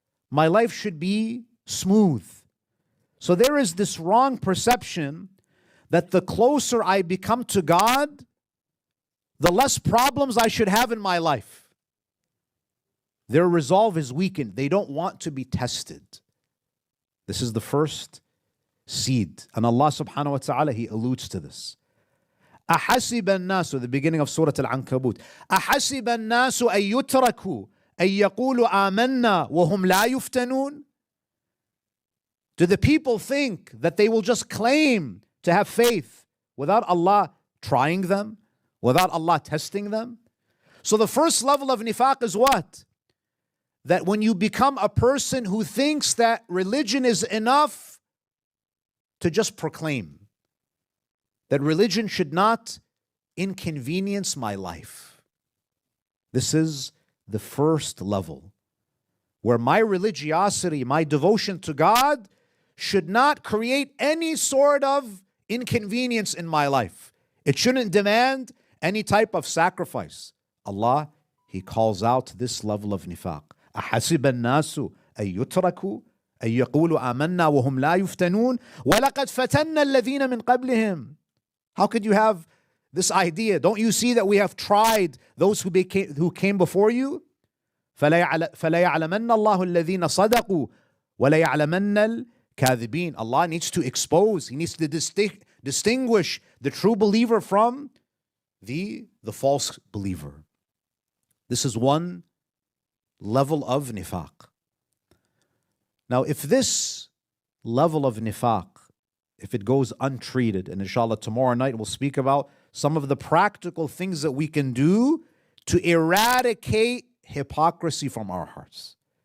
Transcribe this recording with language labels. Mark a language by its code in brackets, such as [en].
[en] My life should be smooth. So there is this wrong perception that the closer I become to God, the less problems I should have in my life. Their resolve is weakened. They don't want to be tested. This is the first seed. And Allah subhanahu wa ta'ala, He alludes to this. [ar] أَحَسِبَ النَّاسُ, [en] the beginning of Surah Al-Ankabut. [ar] أَحَسِبَ النَّاسُ أَن يُتْرَكُوا أن يقولوا آمنا وهم لا يفتنون? [en] Do the people think that they will just claim to have faith without Allah trying them, without Allah testing them? So the first level of nifaq is what? That when you become a person who thinks that religion is enough to just proclaim, that religion should not inconvenience my life. This is the first level, where my religiosity, my devotion to God, should not create any sort of inconvenience in my life. It shouldn't demand any type of sacrifice. Allah, He calls out this level of nifaq. [ar] أحسب الناس أن يتركوا أن يقولوا آمنا وهم لا يفتنون ولقد فتنا الذين من قبلهم. [en] How could you have this idea? Don't you see that we have tried those who came before you? [ar] فلا يعلمن الله الذين صدقوا ولا يعلمن الكاذبين. [en] Allah needs to expose, He needs to distinguish the true believer from the false believer. This is one level of nifaq. Now, if this level of nifaq, if it goes untreated, and inshallah tomorrow night we'll speak about some of the practical things that we can do to eradicate hypocrisy from our hearts.